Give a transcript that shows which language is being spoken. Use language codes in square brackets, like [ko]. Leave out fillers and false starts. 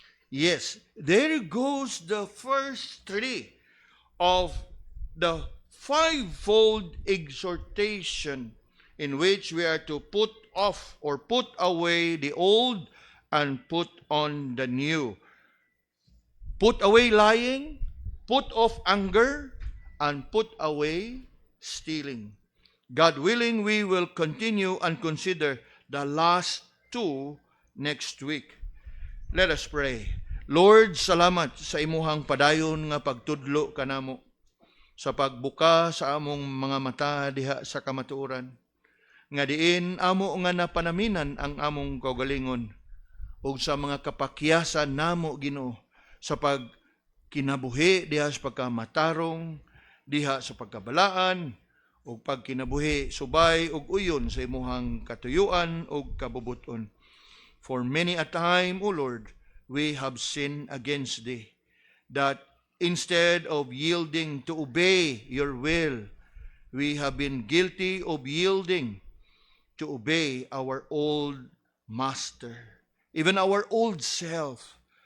[en] Yes, there goes the first three of the fivefold exhortation in which we are to put off or put away the old and put on the new. Put away lying, put off anger, and put away stealing. God willing, we will continue and consider the last two next week. Let us pray. [ceb] Lord, salamat sa imuhang padayon nga pagtudlo kanamo, sa pagbuka sa among mga mata diha sa kamatuoran, nga diin amo nga napanaminan ang among kaugalingon, ug sa mga kapakyasan namo Ginoo sa pagkinabuhi diha sa pagkamatarong, diha sa pagkabalaan, ug pagkinabuhi subay ug uyon sa imuhang katuyuan ug kabubuton. [en] For many a time, O Lord, we have sinned against Thee, that instead of yielding to obey Your will, we have been guilty of yielding to obey our old master, even our old self.